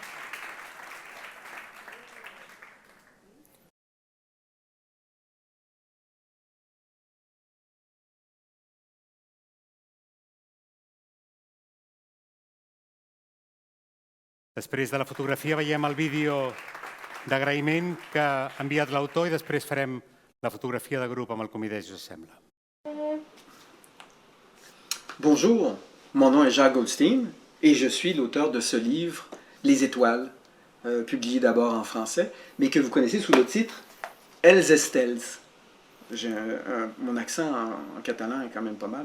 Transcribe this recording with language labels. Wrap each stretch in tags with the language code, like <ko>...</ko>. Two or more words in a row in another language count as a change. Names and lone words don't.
<ca>Després de la fotografia veiem el vídeo d'agraïment que ha enviat l'autor i després farem la fotografia de grup amb el comitè, si us sembla.</ca> <fr>Bonjour, mon nom est Jacques Goldstein et je suis l'auteur de ce livre, Les Étoiles, publié d'abord en français, mais que vous connaissez sous le titre Els Estels. Mon accent en catalan est quand même pas mal.</fr>